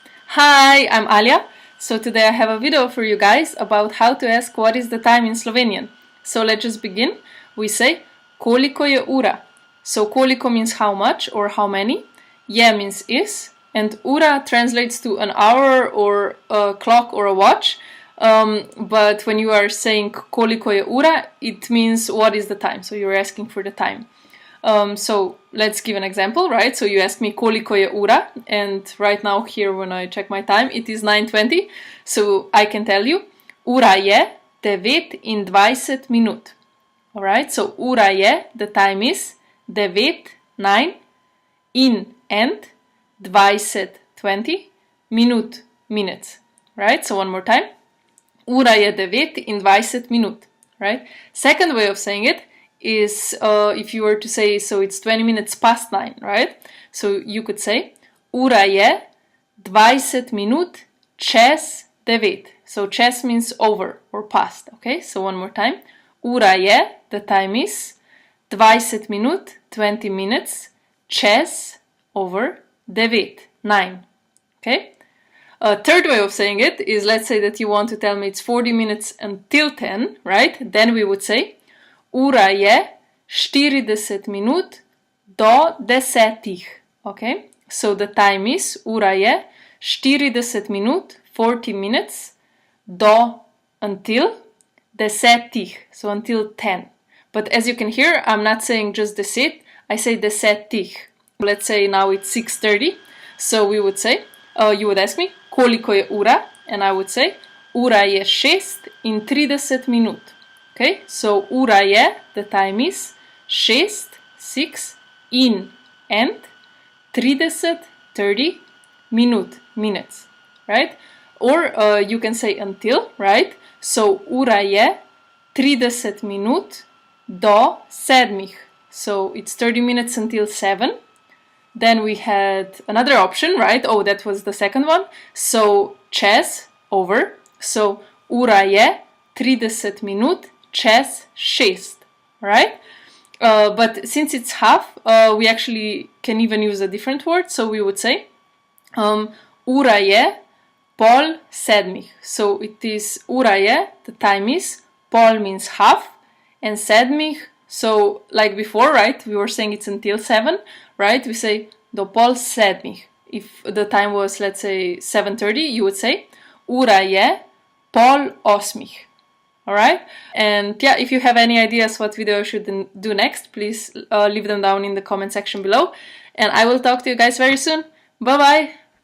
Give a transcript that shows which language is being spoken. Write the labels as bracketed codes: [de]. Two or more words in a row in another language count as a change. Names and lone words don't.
[en] Hi, I'm Alia. So today I have a video for you guys about how to ask what is the time in Slovenian. So let's just begin. We say [sl] koliko je ura. [en] So koliko means how much or how many. Je means is. And ura translates to an hour or a clock or a watch. But when you are saying [sl] koliko je ura, [en] it means what is the time. So you're asking for the time. So let's give an example, right? So you ask me [sl] koliko je ura, [en] and right now here when I check my time, it is 9:20. So I can tell you, [sl] ura je 29 minut. [en] Alright, so [sl] ura je, [en] the time is 9 in and 20 minut, minutes. Right, so one more time. [sl] Ura je 29 minut. [en] Right? Second way of saying it is if you were to say, so it's 20 minutes past 9, right? So you could say [sl] ura je 20 minut čez 9. [en] So čez means over or past, okay? So one more time. [sl] Ura je, [en] the time is 20 minut, 20 minutes čez over 9, okay? A third way of saying it is, let's say that you want to tell me it's 40 minutes until 10, right? Then we would say [sl] ura je 40 minut do 10. [en] Okay? So the time is [sl] ura je 40 minut, [en] 40 minutes do until 10. So until 10. But as you can hear, I'm not saying just 10, I say 10. Let's say now it's 6:30. So we would say, you would ask me [sl] koliko je ura, [en] and I would say [sl] ura je 36 minut. [en] Okay, so [sl] ura je, [en] the time is 6 in and 30 minutes, right? Or you can say until, right? [sl] So ura je 30 minut do 7. [en] So it's 30 minutes until 7. Then we had another option, right? Oh, that was the second one. So čez, over. [sl] So ura je 30 minut čez 6, [en] right? But since it's half, we actually can even use a different word. So we would say [sl] ura je pol 7. [en] So it is [sl] ura je, [en] the time is, pol means half, and 7, so like before, right? We were saying it's until 7, right? We say [sl] do pol 7. [en] If the time was, let's say, 7:30, you would say [sl] ura je pol 8. [en] Alright? And yeah, if you have any ideas what video I should do next, please leave them down in the comment section below. And I will talk to you guys very soon. Bye bye!